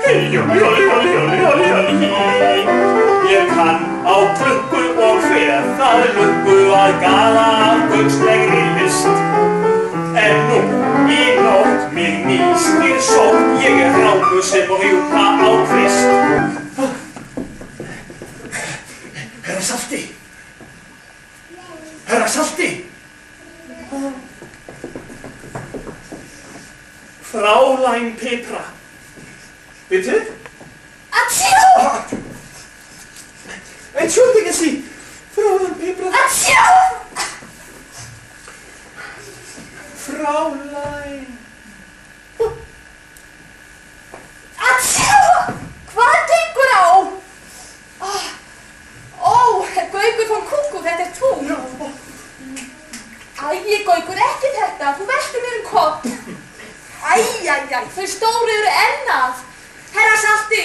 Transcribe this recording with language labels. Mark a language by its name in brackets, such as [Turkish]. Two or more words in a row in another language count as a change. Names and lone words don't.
[Icelandic] Ég kann á klukku og hver það lukku að gala af gaukslegri list. En nú í nótt mig nýstir sótt, ég rámu sem rjúpa á kvist. Herra Salti! Herra Salti! [German] Fräulein Petra. Bitte? Achoo! Entschuldigen Sie, Fräulein Petra. Achoo! Fräulein. Achoo! [Icelandic] Hvað gengur á? Gaukur von Kúkú, þetta þú. Gaukur, ekki þetta, þú veltir mér koll. Þau stóru eru ennað. Herra Salti!